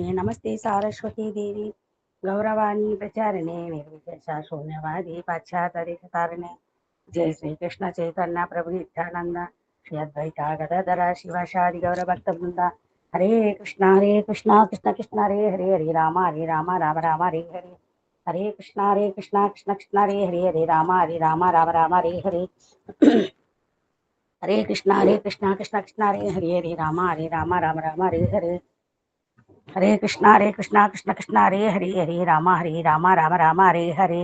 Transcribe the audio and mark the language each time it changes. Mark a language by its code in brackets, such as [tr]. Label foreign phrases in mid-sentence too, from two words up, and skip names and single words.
[sa] నమస్తే సారస్వతీ దేవి గౌరవాణి ప్రచారిణే నిర్విశేష శూన్యవాది పాశ్చాత్యతారిణే. జయ శ్రీ కృష్ణ చైతన్య ప్రభు నిత్యానంద శ్రీ అద్వైత గదాధర శివాచారి గౌర భక్త బృంద. హరే కృష్ణ కృష్ణ కృష్ణ హరే హరే, హరే రామ రామ రామ హరే హరే. హరే కృష్ణ కృష్ణ కృష్ణ హరే హరే, హరే రామ రామ రామ హరే హరే. హరే కృష్ణ కృష్ణ హరే హరే, హరే రామ రామ రామ హరే హరే. హరే కృష్ణ కృష్ణ హరే హరే, హరే రామ రామ రామ హరే హరే.